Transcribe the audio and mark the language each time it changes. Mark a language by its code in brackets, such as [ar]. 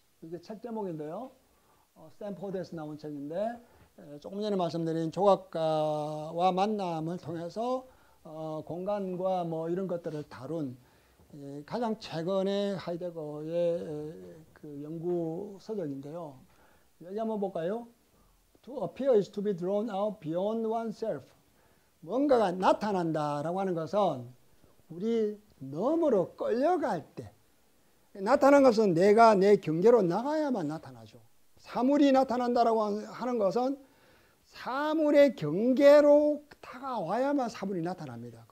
[ko] 이게 책 제목인데요. 스탠포드에서 나온 책인데 조금 전에 말씀드린 조각가와 만남을 통해서 공간과 뭐 이런 것들을 다룬 가장 최근의 하이데거의 그 연구 서적인데요. 여기 한번 볼까요? [en] To appear is to be drawn out beyond oneself. [ko] 뭔가가 나타난다라고 하는 것은 우리 너머로 끌려갈 때 나타난 것은 내가 내 경계로 나가야만 나타나죠. 사물이 나타난다라고 하는 것은 사물의 경계로 다가와야만 사물이 나타납니다.